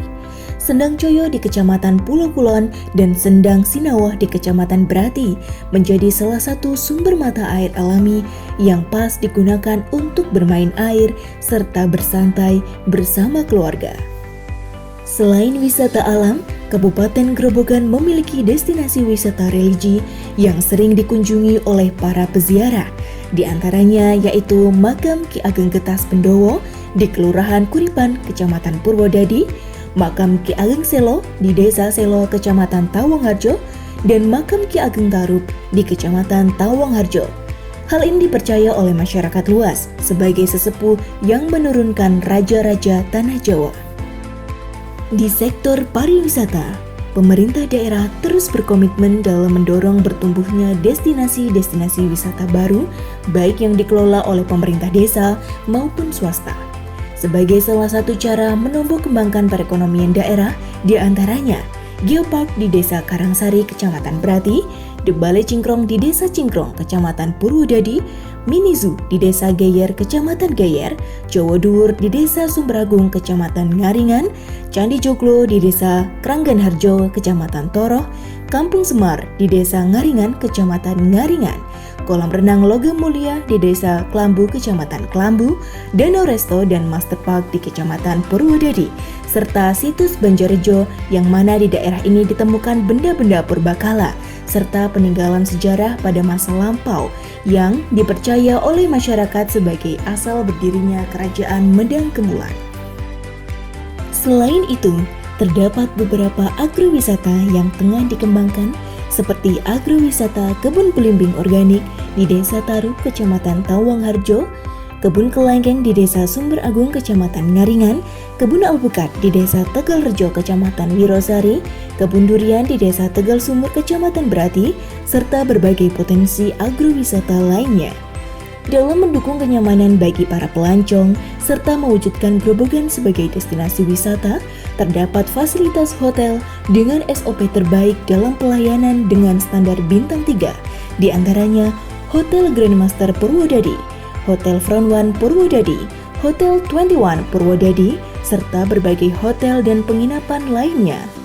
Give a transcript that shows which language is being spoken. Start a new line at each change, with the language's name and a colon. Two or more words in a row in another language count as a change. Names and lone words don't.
Indonesian: Sendang Coyo di Kecamatan Pulau Kulon dan Sendang Sinawah di Kecamatan Berati menjadi salah satu sumber mata air alami yang pas digunakan untuk bermain air serta bersantai bersama keluarga. Selain wisata alam, Kabupaten Grobogan memiliki destinasi wisata religi yang sering dikunjungi oleh para peziarah, di antaranya yaitu Makam Ki Ageng Getas Pendowo di Kelurahan Kuripan, Kecamatan Purwodadi, Makam Ki Ageng Selo di Desa Selo, Kecamatan Tawangharjo, dan Makam Ki Ageng Tarup di Kecamatan Tawangharjo. Hal ini dipercaya oleh masyarakat luas sebagai sesepuh yang menurunkan raja-raja tanah Jawa. Di sektor pariwisata, pemerintah daerah terus berkomitmen dalam mendorong bertumbuhnya destinasi-destinasi wisata baru, baik yang dikelola oleh pemerintah desa maupun swasta. Sebagai salah satu cara menumbuh kembangkan perekonomian daerah, di antaranya Geopark di Desa Karangsari, Kecamatan Berati, The Balai Cingkrong di Desa Cingkrong, Kecamatan Purwodadi, Mini Zoo di Desa Geyer, Kecamatan Geyer, Jawa Dhuwur di Desa Sumberagung, Kecamatan Ngaringan, Candi Joglo di Desa Krangganharjo, Kecamatan Toroh, Kampung Semar di Desa Ngaringan, Kecamatan Ngaringan, Kolam Renang Logam Mulia di Desa Klambu, Kecamatan Klambu, Danau Resto dan Master Park di Kecamatan Purwodadi, serta situs Banjarjo yang mana di daerah ini ditemukan benda-benda purbakala serta peninggalan sejarah pada masa lampau yang dipercaya oleh masyarakat sebagai asal berdirinya Kerajaan Medang Kemulan. Selain itu, terdapat beberapa agrowisata yang tengah dikembangkan seperti agrowisata kebun belimbing organik di Desa Tarup, Kecamatan Tawangharjo, kebun kelengkeng di Desa Sumber Agung, Kecamatan Ngaringan, kebun alpukat di Desa Tegalrejo, Kecamatan Wirosari, kebun durian di Desa Tegal Sumur, Kecamatan Berati, serta berbagai potensi agrowisata lainnya. Dalam mendukung kenyamanan bagi para pelancong serta mewujudkan Grobogan sebagai destinasi wisata, terdapat fasilitas hotel dengan SOP terbaik dalam pelayanan dengan standar bintang 3, di antaranya Hotel Grandmaster Purwodadi, Hotel Front One Purwodadi, Hotel 21 Purwodadi, serta berbagai hotel dan penginapan lainnya.